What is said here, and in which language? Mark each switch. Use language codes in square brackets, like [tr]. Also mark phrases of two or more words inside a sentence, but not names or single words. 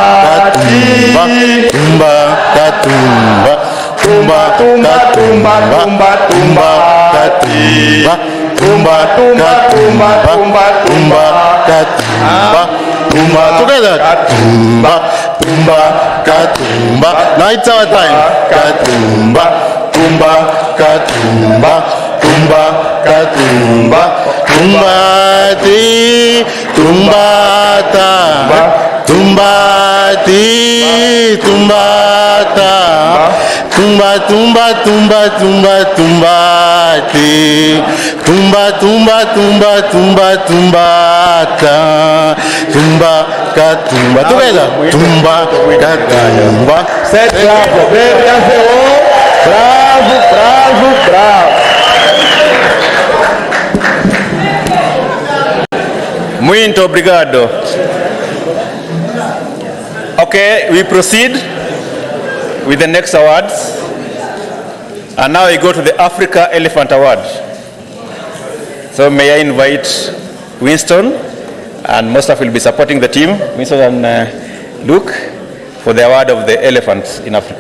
[en] tumba, katumba, tumba, tumba, tumba, tumba, tumba, katumba, tumba, katumba, tumba, tumba, katumba, tumba, together, katumba, tumba, katumba. Now it's our time. Katumba, tumba, katumba, tumba, katumba, tumba ti, tumba ta, tumba ti, tumba ta, tumba, tumba, tumba, tumba, tumba ti, tumba, tumba, tumba, tumba, tumba ta, tumba, katumba. Together, tumba, katumba. Set bravo, bravo, bravo, bravo. [pt] Muito obrigado. [en] Okay, we proceed with the next awards. And now we go to the Africa Elephant Award. So may I invite Winston, and Mustaf will be supporting the team, Winston and Luke, for the award of the elephants in Africa.